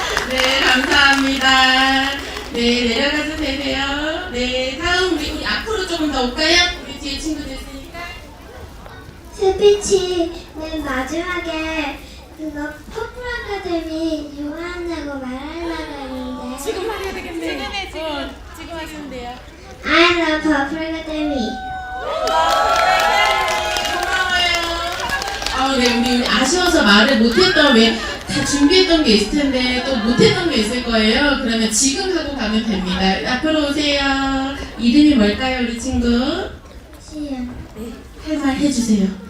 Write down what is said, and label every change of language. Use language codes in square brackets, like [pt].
[ko] 네, 감사합니다. 네, 내려가도 되세요. 네, 다음 우리 앞으로 조금 더 올까요? 우리 뒤에 친구들 있으니까. 스피치 맨 마지막에 그거 퍼플아카데미 좋아한다고 말하려고 했는데 지금 말해야 되겠네. 지금 하시면 돼요. [en] I love 퍼플아카데미. [ko] 고마워요. 네, 우리 아쉬워서 말을 못했던 왜 다 준비했던 게 있을 텐데 또 못했던 게 있을 거예요. 그러면 지금 하고 가면 됩니다. 앞으로 오세요. 이름이 뭘까요, 우리 친구? 시연. 네, 할 말 해주세요.